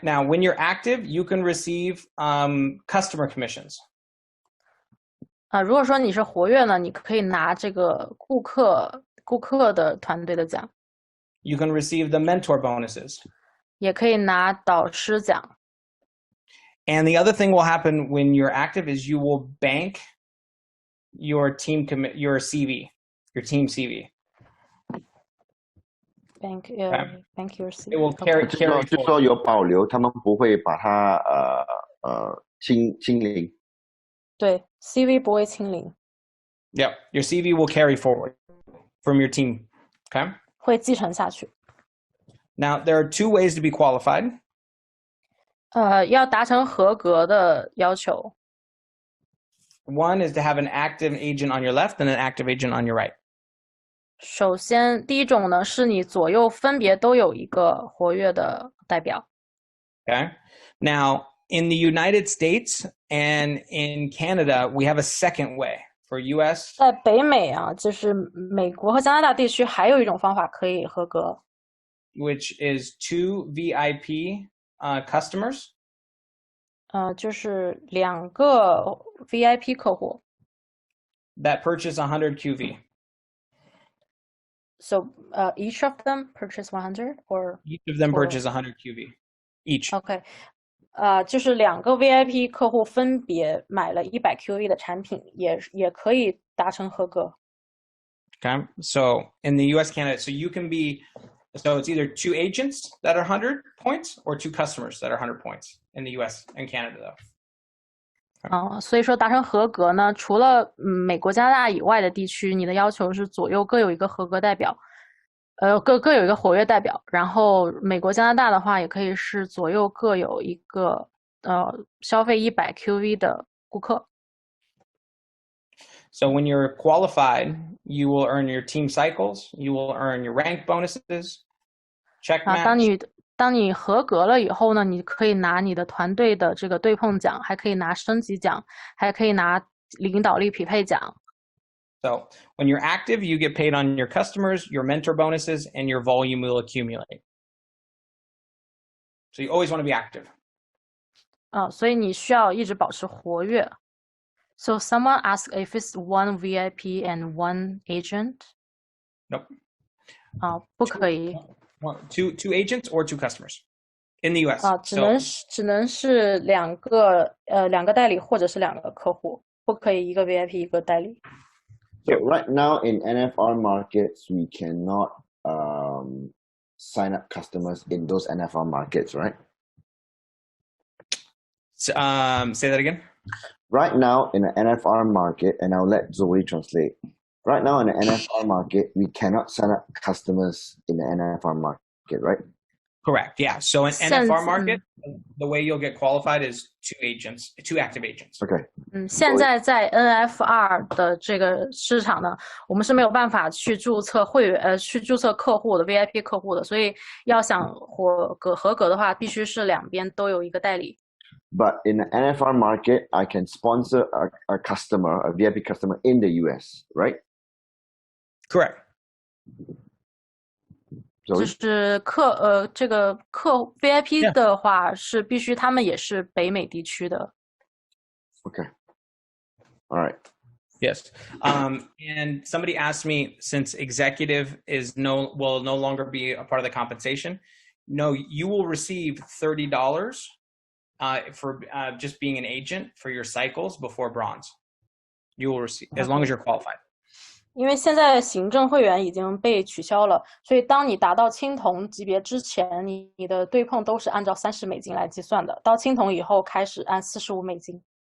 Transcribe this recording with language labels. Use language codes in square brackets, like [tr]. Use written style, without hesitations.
[en] Now, when you're active, you can receive customer commissions. [zh] 如果说你是活跃呢，你可以拿这个顾客的团队的奖。 [en] You can receive the mentor bonuses. [zh] 也可以拿导师奖。 [en] And the other thing will happen when you're active is you will bank your team your CV, your team CV. Bank your CV. It will carry [zh] 就说有保留，他们不会把它清零。对 ，CV 不会清零。 [en] Yep, your CV will carry forward from your team. Okay. [zh] 会继承下去。 [en] Now there are 2 ways to be qualified. [zh] 要达成合格的要求。 [en] One is to have an active agent on your left and an active agent on your right. [zh] 首先，第一种呢，是你左右分别都有一个活跃的代表。 [en] Okay. Now, in the United States and in Canada, we have a second way for US. [zh] 在北美啊，就是美国和加拿大地区，还有一种方法可以合格。 [en] Which is 2 VIP customers. 就是2个 VIP 客户。 That purchase 100 QV. So each of them purchase 100 or each of them purchase 100 QV each. OK. [zh] 就是2个 VIP 客户分别买了100 QV 的产品，也可以达成合格。 [en] Okay. So in the US, Canada, so you can be, so it's either 2 agents that are 100 points or 2 customers that are 100 points in the US and Canada though. [zh] 所以说达成合格呢，除了美国、加拿大以外的地区，你的要求是左右各有一个合格代表，各有一个活跃代表。然后美国、加拿大的话，也可以是左右各有一个消费100 QV 的顾客。 [en] So when you're qualified, you will earn your team cycles, you will earn your rank bonuses, check match. [zh] 当你合格了以后呢，你可以拿你的团队的这个对碰奖，还可以拿升级奖，还可以拿领导力匹配奖。 [en] So when you're active, you get paid on your customers, your mentor bonuses, and your volume will accumulate. So you always want to be active. [zh] 所以你需要一直保持活跃。 [en] So someone asked if it's 1 VIP and 1 agent. Nope. [zh] 不可以。 [en] Two agents or 2 customers in the US. [zh] 只能是2个代理或者是2个客户，不可以一个 VIP 一个代理。 [en] So right now in NFR markets, we cannot sign up customers in those NFR markets, right? Say that again. Right now in the NFR market, and I'll let Zoe translate. Right now in the NFR market, we cannot sign up customers in the NFR market, right? Correct. Yeah. So in NFR market, the way you'll get qualified is 2 active agents. Okay. [zh] 现在在 NFR 的这个市场呢，我们是没有办法去注册会员去注册客户的 VIP 客户的，所以要想合格的话，必须是2边都有一个代理。 [en] But in the NFR market, I can sponsor a customer, a VIP customer in the US, right? Correct. [zh] 就是这个VIP 的话是必须他们也是北美地区的。 [en] Okay. All right. Yes. And somebody asked me, since executive will no longer be a part of the compensation, no, you will receive $30 for just being an agent for your cycles before bronze. You will receive as long as you're qualified. [zh] 因为现在行政会员已经被取消了，所以当你达到青铜级别之前，你的对碰都是按照30美金来计算的。到青铜以后开始按45美金。